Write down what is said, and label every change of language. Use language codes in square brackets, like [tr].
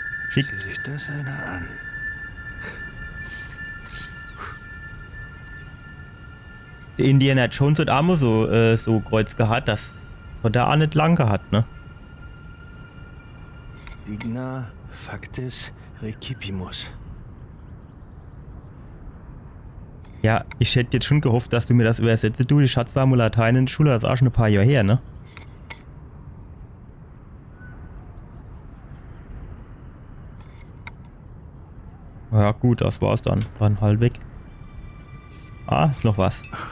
[de] Schick. Sieh sich das einer an. Der Indiana Jones hat auch mal so Kreuz gehabt, das hat er auch nicht lang gehabt, ne? [la] Digna factis recipimus. [de] Ja, ich hätte jetzt schon gehofft, dass du mir das übersetzt. Du, ich hatte zwar mal Latein in der Schule, das ist auch schon ein paar Jahre her, ne? Ja gut, das war's dann. Dann halt weg. Ah, ist noch was.